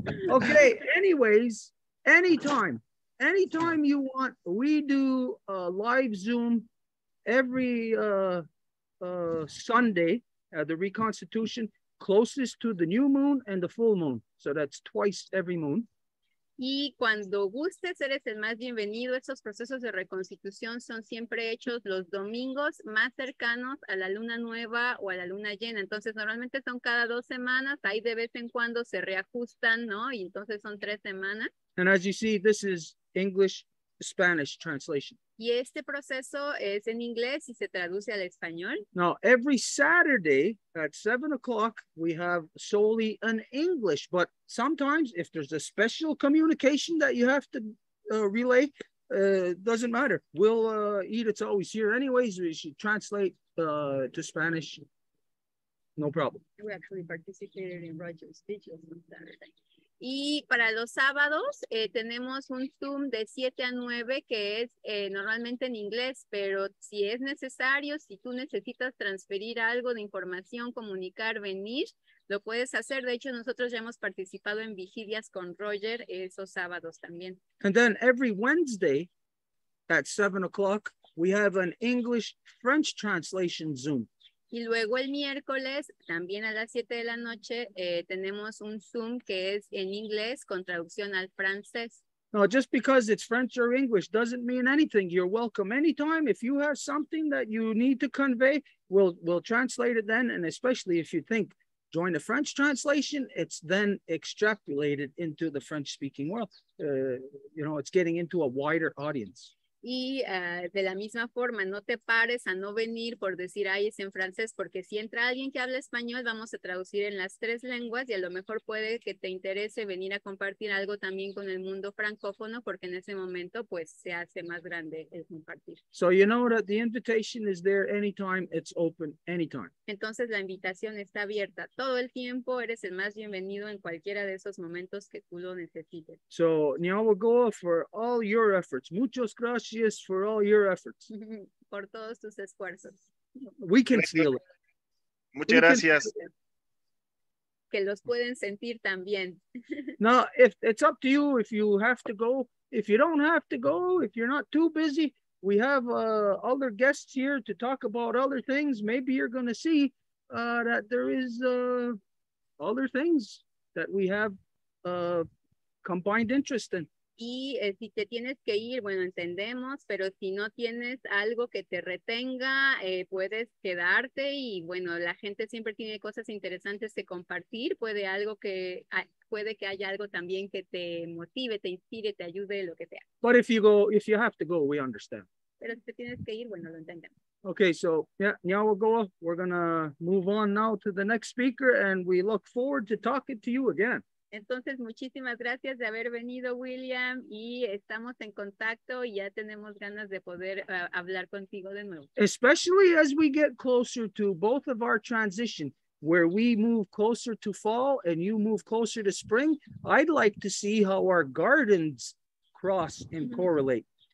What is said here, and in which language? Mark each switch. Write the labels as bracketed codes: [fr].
[en] Okay, anyways, anytime you want, we do a live Zoom every Sunday at the Reconstitution, closest to the new moon and the full moon. So that's twice every moon. [es] Y cuando gustes, eres el más bienvenido. Estos procesos de reconstitución son siempre hechos los domingos más cercanos a la luna nueva o a la luna llena. Entonces, normalmente son cada 2 semanas. Ahí de vez en cuando se reajustan, ¿no? Y entonces son 3 semanas. [en] And as you see, this is English-Spanish translation. [es] Y este proceso es en inglés y se traduce al español. [en] Now, every Saturday at 7 o'clock, we have solely an English, but sometimes if there's a special communication that you have to relay, doesn't matter. We'll it's always here anyways. We should translate to Spanish. No problem. We actually participated in Roger's speeches on Saturday. [es] Y para los sábados tenemos un Zoom de 7 a 9 que es normalmente en inglés, pero si es necesario, si tú necesitas transferir algo de información, comunicar, venir, lo puedes hacer. De hecho, nosotros ya hemos participado en vigilias con Roger esos sábados también. [en] And then every Wednesday at 7 o'clock, we have an English-French translation Zoom. [es] Y luego el miércoles, también a las 7 de la noche, tenemos un Zoom que es en inglés con traducción al francés. [en] No, just because it's French or English doesn't mean anything. You're welcome anytime. If you have something that you need to convey, we'll translate it then. And especially if you think, join the French translation, it's then extrapolated into the French-speaking world. It's getting into a wider audience. [es] Y de la misma forma, no te pares a no venir por decir, ay, es en francés, porque si entra alguien que habla español, vamos a traducir en las 3 lenguas y a lo mejor puede que te interese venir a compartir algo también con el mundo francófono, porque en ese momento, pues, se hace más grande el compartir. [en] So you know that the invitation is there anytime, it's open anytime. [es] Entonces, la invitación está abierta todo el tiempo, eres el más bienvenido en cualquiera de esos momentos que tú lo necesites. [en] So, Nyawagoa, for all your efforts, [es] muchas gracias [en] for all your efforts. [es] Por todos tus esfuerzos. [en] We can feel it. [es] Muchas gracias. Que los pueden sentir también. [en] Now, if it's up to you, if you have to go, if you don't have to go, if you're not too busy, we have other guests here to talk about other things. Maybe you're going to see that there is other things that we have combined interest in. [es] Y si te tienes que ir, bueno, entendemos, pero si no tienes algo que te retenga, puedes quedarte y bueno, la gente siempre tiene cosas interesantes que compartir, puede que haya algo también que te motive, te inspire, te ayude, lo que sea. [en] But if you have to go, we understand. [es] Pero si te tienes que ir, bueno, lo entendemos. [en] Okay, so yeah, Nyawagoa, we're gonna move on now to the next speaker and we look forward to talking to you again. [es] Entonces, muchísimas gracias de haber venido, William, y estamos en contacto y ya tenemos ganas de poder hablar contigo de nuevo. [en] Especially as we get closer to both of our transition, where we move closer to fall and you move closer to spring, I'd like to see how our gardens cross and correlate.